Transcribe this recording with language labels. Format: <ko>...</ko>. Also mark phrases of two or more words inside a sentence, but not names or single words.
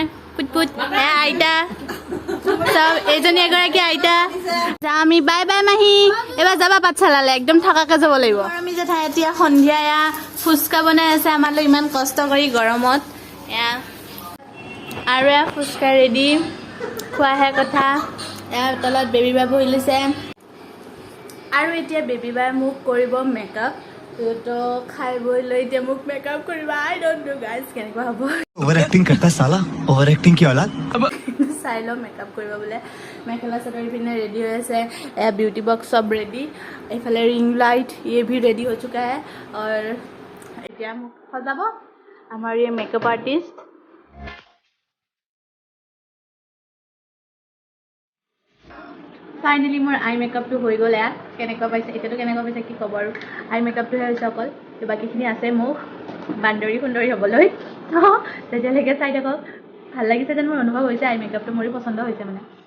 <as>পুত এয়া আইতা চব এইজনী এগৰাকী আইতা যাওঁ আমি</as> <en>bye bye</en> <as>মাহী এবাৰ যাবা পাঠশালালৈ একদম থকাকে যাব লাগিব আমি জেঠাই এতিয়া সন্ধিয়া এয়া ফুচকা বনাই আছে আমালৈ ইমান কষ্ট কৰি গৰমত এয়া আৰু এয়া ফুচকা ৰেডি খোৱাহে কথা এয়া তলত বেবী বা বহি লৈছে আৰু এতিয়া বেবী বাই মোক কৰিব মেকআপ তো খাই বৈ লৈ এতিয়া মোক মেকআপ কৰিবা</as> <en>I don't know guys</en> <as>কেনেকুৱা হ'ব</as> <en>over acting</en> <hi>करता है साला</hi> <en>over acting</en> <hi>की औलाद</hi> <as>চাই লওঁ মেকআপ কৰিব বোলে মেখেলা চাদৰ পিনে ৰেডি হৈ আছে এয়া বিউটি বক্স চব ৰেডি এইফালে ৰিং লাইট</as> <hi>ये भी रेडी हो चुका है और</hi> <as>এতিয়া মোক সজাব আমাৰ ये</as> <en>makeup artist</en> <as>ফাইনেলি মোৰ আই মেকআপটো হৈ গ'ল এয়া কেনেকুৱা পাইছে এতিয়াতো কেনেকুৱা পাইছে কি ক'ব আৰু আই মেকআপটোহে হৈছে অকল তো বাকীখিনি আছে মোক বান্দৰী সুন্দৰী হ'বলৈ তো তেতিয়ালৈকে চাই থাকক ভাল লাগিছে যেন মোৰ অনুভৱ হৈছে আই মেকআপটো মোৰো পচন্দ হৈছে মানে</as>